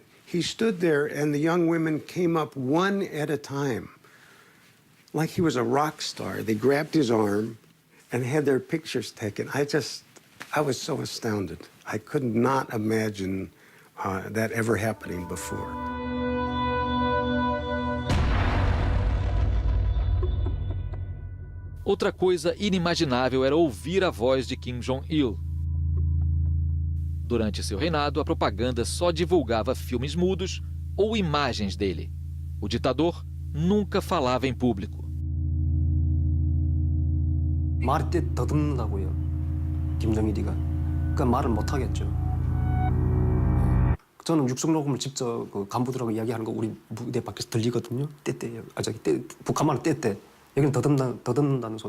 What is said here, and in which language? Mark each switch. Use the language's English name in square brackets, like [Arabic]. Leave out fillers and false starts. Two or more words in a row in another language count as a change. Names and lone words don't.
[English] He stood there and the young women came up one at a time, like he was a rock star. They grabbed his arm and had their pictures taken. I was so astounded. I could not imagine that ever happening before. [Portuguese] Outra coisa inimaginável era ouvir a voz de Kim Jong-il. Durante seu reinado, a propaganda só divulgava filmes mudos ou imagens dele. O ditador nunca falava em público. [Korean] 말할 때 더듬는다고요. 김정일이가. 그러니까 말을 못 하겠죠. 저는 육성 녹음을 직접 그 간부들하고 이야기하는 거 우리 무대 밖에서 들리거든요. 떼떼요. 북한말로 떼떼. 여기는 더듬는다는 소리.